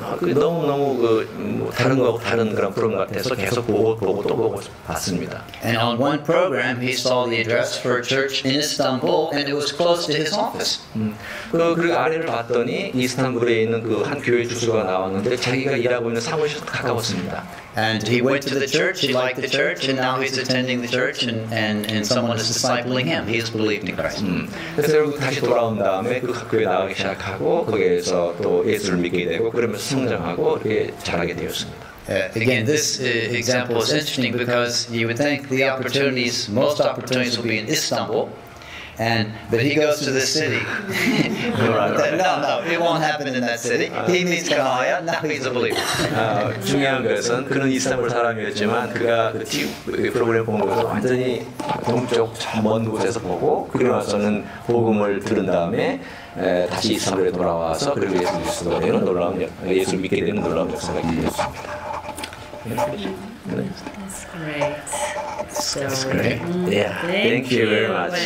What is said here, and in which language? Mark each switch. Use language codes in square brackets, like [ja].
[ko] 그게 너무 다른 거하고 다른 그런 프로그램 같아서 계속 보고 또 보고 봤습니다. [en] And on one program, he saw the address for a church in Istanbul, and it was close to his office. [ko] 그리고 아래를 봤더니 이스탄불에 있는 그 한 교회 주소가 나왔는데 자기가 일하고 있는 사무실과 가까웠습니다. [en] And he went to the church, he liked the church, and now he's attending the church, and someone is discipling him. He has believed in Christ. [ko] 그래서 결국 다시 돌아온 다음에 그 교회 나가기 시작하고 거기에서 또 예수를 믿게 되고 그러면서 성장하고 이렇게 자라게 되었습니다. [en] Again, this example is interesting because you would think most opportunities will be in Istanbul, but he goes to the city. No, it won't happen in that city. He meets Kanhaya, now he's a believer. [ko] 중요한 것은 그는 이스탄불 사람이었지만 그가 그 프로그램 본 것을 완전히 동쪽 먼 곳에서 보고 그러고 나서는 복음을 들은 다음에 다시 이스탄불에 돌아와서 그리고 예수 그리스도가 되는 놀라운 예수를 믿게 되는 놀라운 역사가 있었습니다. [en] That's great. That's great. Yeah. Thank you very much.